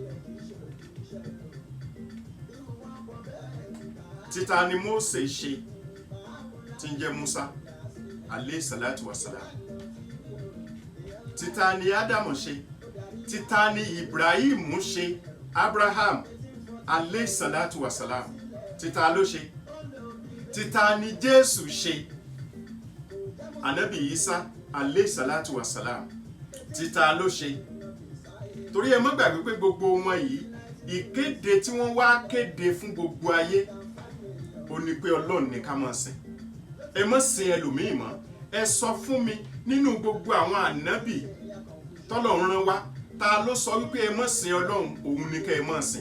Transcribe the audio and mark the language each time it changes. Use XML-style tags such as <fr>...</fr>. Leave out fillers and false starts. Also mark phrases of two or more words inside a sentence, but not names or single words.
<yo>Títa ni Mósè ṣe tí ń jẹ́ Musa</yo> <ar>عليه الصلاة والسلام.</ar> <yo>títa ni Ádámù ṣe, títa ni Ibrahim ṣe, Abraham</yo> <ar>عليه الصلاة والسلام,</ar> <yo>títa ló ṣe, títa ni Jésù ṣe, Ànábì Isa</yo> <ar>عليه الصلاة والسلام,</ar> <yo>títa ló ṣe. Torí ẹ má gbàgbé pé gbogbo wọn yìí ìkéde tí wọ́n wá kéde fún gbogbo ayé ó ní pé Ọlọ́run ní ká máa sìn, ẹ má sìn ẹlòmíì mọ́. Ẹ sọ fún mi nínú gbogbo àwọn ànábì tọ́lọ́run rán wá ta ló sọ wípé ẹ má sìn Ọlọ́run, òun ní ká ẹ má sìn.</yo>